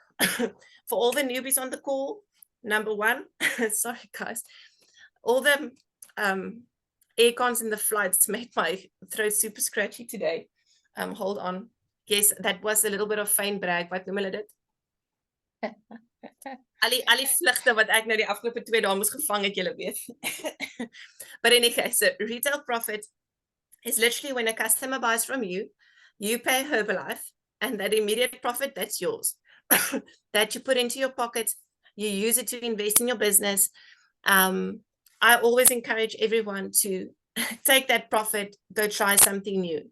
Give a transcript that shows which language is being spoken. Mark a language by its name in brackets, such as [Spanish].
[English] For all the newbies on the call, number 1, sorry guys, all the air cons in the flights made my throat super scratchy today. Hold on. Yes, that was a little bit of fyn brag. [Afrikaans] Wat noem hulle dit? Al die vlugte wat ek nou die afgelope 2 dae moes gevang het, julle weet. [English] But anyway, so retail profit is literally when a customer buys from you, you pay Herbalife, and that immediate profit, that's yours. That you put into your pocket, you use it to invest in your business. I always encourage everyone to take that profit, go try something new.